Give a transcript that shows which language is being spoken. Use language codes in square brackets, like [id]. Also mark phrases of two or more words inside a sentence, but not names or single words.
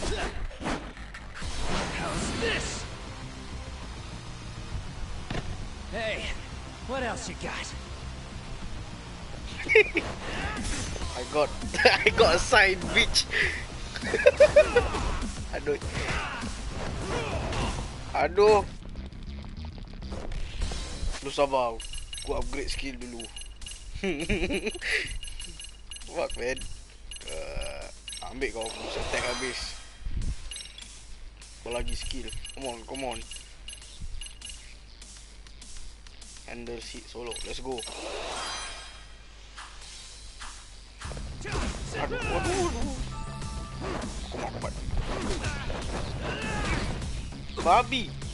[en] How's this? Hey, what else you got? I got a sign, bitch. [id] Aduh. Aduh. Lu sabar. Gua [en] upgrade skill [id] dulu. [en] Fuck, man. [id] Ambil kau bisa attack habis. Kau lagi skill. [en] Come on. Handle seat solo. Let's go. [id] Aduh. [en] Come on. [id] Babi.